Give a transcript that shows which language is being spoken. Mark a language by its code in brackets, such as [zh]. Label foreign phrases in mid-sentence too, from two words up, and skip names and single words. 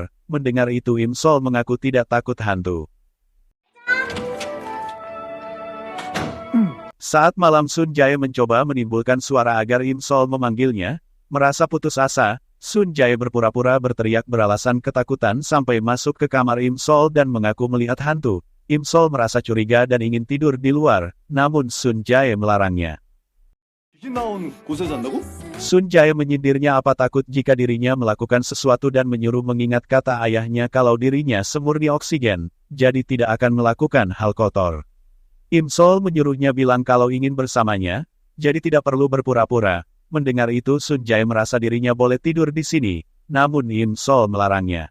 [id] Mendengar itu Im Sol mengaku tidak takut hantu. Saat malam Sun Jae mencoba menimbulkan suara agar Im Sol memanggilnya. Merasa putus asa, Sun Jae berpura-pura berteriak beralasan ketakutan sampai masuk ke kamar Im Sol dan mengaku melihat hantu. Im Sol merasa curiga dan ingin tidur di luar, namun Sun Jae melarangnya. [ko] 귀신 나온 곳에 잔다고? [id] Sun Jae menyindirnya apa takut jika dirinya melakukan sesuatu dan menyuruh mengingat kata ayahnya kalau dirinya semurni oksigen, jadi tidak akan melakukan hal kotor. Im Sol menyuruhnya bilang kalau ingin bersamanya, jadi tidak perlu berpura-pura. Mendengar itu Sun Jae merasa dirinya boleh tidur di sini, namun Im Sol melarangnya.